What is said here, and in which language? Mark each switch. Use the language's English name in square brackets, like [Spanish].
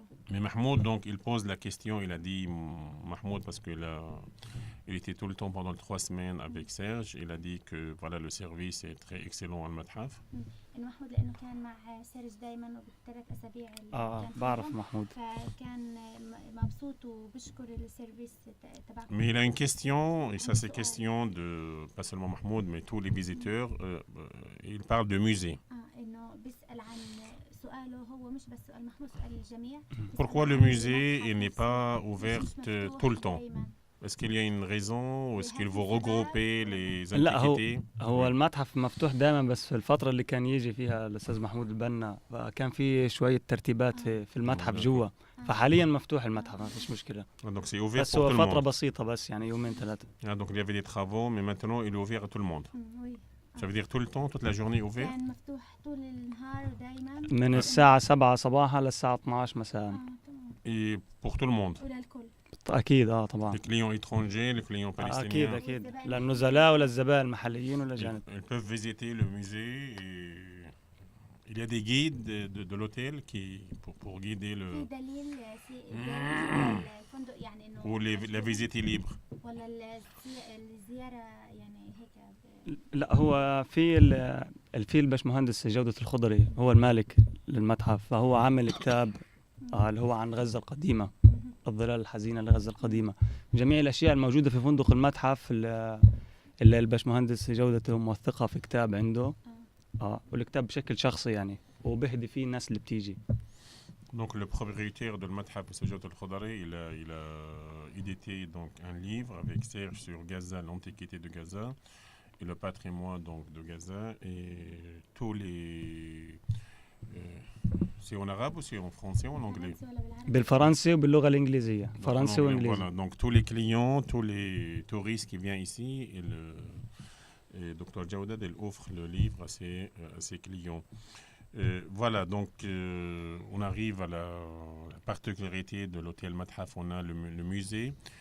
[French] Mais Mahmoud, donc il pose la question, il a dit, Mahmoud, parce qu'il était tout le temps pendant 3 semaines avec Serge, il a dit que voilà, le service est très excellent à Al-Madhaf. [Arabic] محمود لانه كان مع سيرج دائما وبالثلاث اسابيع بعرف محمود فكان مبسوط وبشكر السيرفيس تبعكم. [French] Mais il a une question, et ça c'est question de pas seulement Mahmoud mais tous les visiteurs, il parle de musée. [Arabic] انه بيسال عن سؤاله هو مش بس سؤال محمود سؤال الجميع. [French] Pourquoi le musée il n'est pas ouvert tout le temps? Est-ce qu'il y a une raison ou est-ce qu'il faut regrouper les antiquités؟ [Arabic] هو المتحف مفتوح دائما، بس في الفترة اللي كان يجي فيها الأستاذ محمود البنا كان في شوية ترتيبات في المتحف جوا، فحاليا مفتوح المتحف ما فيش مشكلة. بس هو فترة بسيطة، بس يعني 2-3. [French] Donc il y avait des travaux, mais maintenant il est ouvert à tout le monde. Ça veut dire tout le temps, toute la journée ouvert? [Arabic] كان مفتوح طول النهار دائما من الساعة 7 صباحا للساعة 12 مساء. [French] Et pour tout le monde. [Arabic] وللكل. أكيد طبعا. [French] Les clients étrangers, les clients palestiniens. [Arabic] أكيد للنزلاء وللزبائن المحليين والأجانب. [French] Ils peuvent visiter le musée et Il y a des guides de l'hôtel pour guider le... [Arabic] دليل زيارة الفندق يعني إنه [French] Ou la visite est libre. [Arabic] ولا الزيارة يعني هيك لا، هو في الباشمهندس جودة الخضري هو المالك للمتحف، فهو عامل كتاب اللي هو عن غزة القديمة، الظلال الحزينة لغزة القديمة. جميع الأشياء الموجودة في فندق المتحف اللي الباشمهندس جودته موثقة في كتاب عنده. والكتاب بشكل شخصي يعني، وبهدي فيه الناس اللي بتيجي. [French] Donc le propriétaire de l'Mathaf, M. Jawad El-Khodari, il a édité donc un livre avec Serge sur Gaza, l'antiquité de Gaza et le patrimoine donc de Gaza et tous les c'est en arabe ou c'est en français ou en anglais? [Arabic] بالفرنسي وباللغة الإنجليزية، فرنسي وإنجليزي. [French] Voilà, donc tous les clients, tous les touristes qui viennent ici et Dr Jawad il offre le livre à ses clients. Voilà, donc on arrive à la particularité de l'hôtel Mathaf, on a le musée.